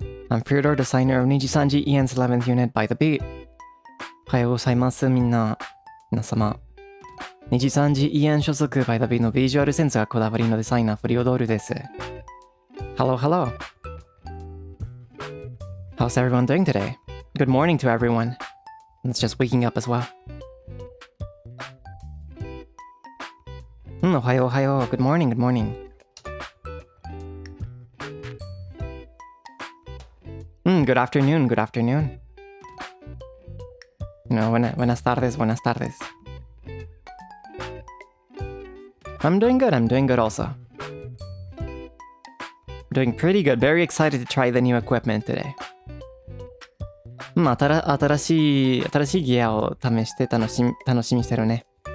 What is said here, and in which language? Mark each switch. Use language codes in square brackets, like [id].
[en] I'm Freodore, designer of NIJISANJI Ian's 11th unit by the beat. [ja] おはようございます、皆様。NIJISANJI Ian 所属 by the beat のビジュアルセンスがこだわりのデザイナー、フリオドールです。 [en] Hello, hello. How's everyone doing today? Good morning to everyone. It's just waking up as well. [ja] おはよう、おはよう。 [en] Good morning, good morning. Good afternoon, good afternoon. You know, [es] buenas tardes, buenas tardes. [en] I'm doing good also. Doing pretty good, very excited to try the new equipment today. [ja] 新しいギアを試して楽しみしてるね。